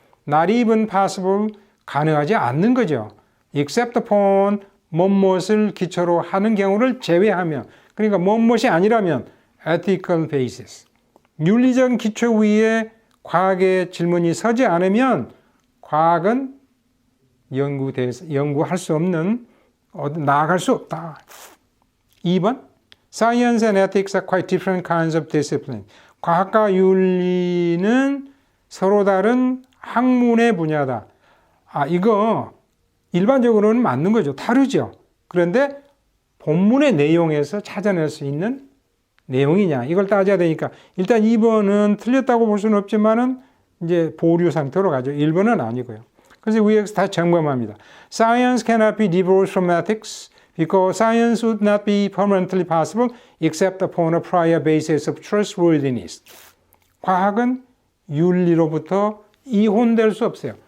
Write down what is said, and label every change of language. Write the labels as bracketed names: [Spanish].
[English] Not even possible, [Korean] 가능하지 않는 거죠. [English] Except upon [Korean] 뭐뭇을 기초로 하는 경우를 제외하면, 그러니까 뭐뭇이 아니라면 ethical basis, 윤리적 기초 위에 과학의 질문이 서지 않으면 과학은 연구할 수 없는, 나아갈 수 없다. [English] 2번, Science and ethics are quite different kinds of discipline. [Korean] 과학과 윤리는 서로 다른 학문의 분야다. 이거 일반적으로는 맞는 거죠. 다르죠. 그런데 본문의 내용에서 찾아낼 수 있는 내용이냐, 이걸 따져야 되니까 일단 2번은 틀렸다고 볼 수는 없지만은 이제 보류 상태로 가죠. 1번은 아니고요. 그래서 위에서 다 점검합니다. [English] Science cannot be divorced from ethics because science would not be permanently possible except upon a prior basis of trustworthiness. [Korean] 과학은 윤리로부터 이혼될 수 없어요.